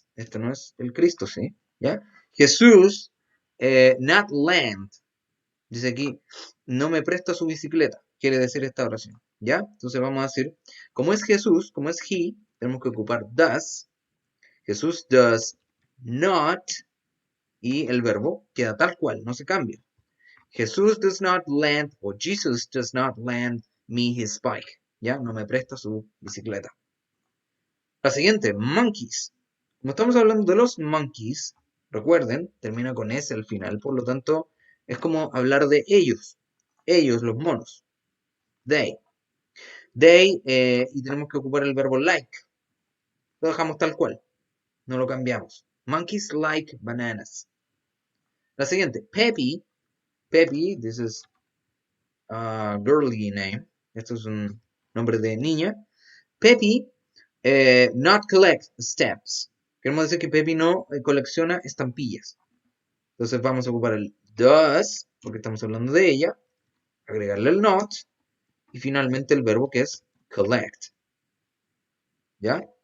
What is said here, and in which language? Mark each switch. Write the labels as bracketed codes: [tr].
[es] Este no es el Cristo, ¿sí? ¿Ya? Jesús, [en] not lend. [es] Dice aquí, no me presta su bicicleta. Quiere decir esta oración. ¿Ya? Entonces vamos a decir, como es Jesús, como es he, tenemos que ocupar does. [en] Jesús does not. [es] Y el verbo queda tal cual, no se cambia. [en] Jesús does not lend, o Jesus does not lend me his bike. [es] ¿Ya? No me presta su bicicleta. La siguiente, monkeys. Como estamos hablando de los monkeys, recuerden, termina con S al final, por lo tanto, es como hablar de ellos. Ellos, los monos. They. They, y tenemos que ocupar el verbo like. Lo dejamos tal cual. No lo cambiamos. [en] Monkeys like bananas. [es] La siguiente, Peppy. [en] Peppy, this is a girly name. [es] Esto es un nombre de niña. [en] Peppy not collect stamps. [es] Queremos decir que Peppy no colecciona estampillas. Entonces vamos a ocupar el does, porque estamos hablando de ella, agregarle el not, y finalmente el verbo que es collect. ¿Ya?